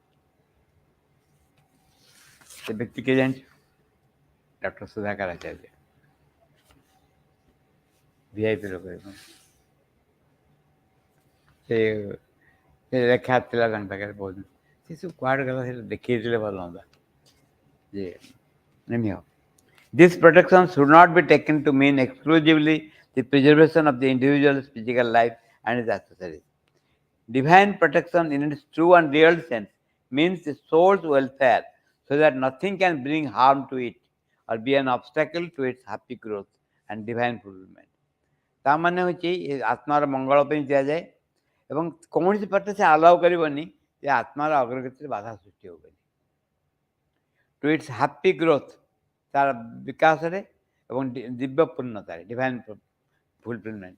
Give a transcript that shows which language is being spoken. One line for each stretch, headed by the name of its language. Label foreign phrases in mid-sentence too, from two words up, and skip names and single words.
Odia: ସେ ବ୍ୟକ୍ତି କିଏ ଜାଣିଛୁ? ଡକ୍ଟର ସୁଧାକର ଆଚାର୍ଯ୍ୟ, VIP ଲୋକ। ସେ ଲେଖା ଥିଲା ତାଙ୍କ ପାଖରେ ବହୁତ, ସେ ସବୁ କୁଆଡ଼େ ଗଲା, ସେଟା ଦେଖେଇଥିଲେ ଭଲ ହୁଅନ୍ତା ଯେ anyhow.
English: This protection should not be taken to mean exclusively the preservation of the individual's physical life and his accessories. Divine protection in its true and real sense means the soul's welfare, so that nothing can bring harm to it or be an obstacle to its happy growth and divine fulfillment.
Odia: ତା ମାନେ ହେଉଛି ଆତ୍ମାର ମଙ୍ଗଳ ପାଇଁ ଦିଆଯାଏ ଏବଂ କୌଣସି ପାଟେ ସେ ଆଲାଉ କରିବନି ଯେ ଆତ୍ମାର ଅଗ୍ରଗତିରେ ବାଧା ସୃଷ୍ଟି ହେବ ବୋଲି।
English: to its happy growth,
Odia: ତାର ବିକାଶରେ ଏବଂ ଦିବ୍ୟ ପୂର୍ଣ୍ଣତାରେ,
English: divine fulfillment.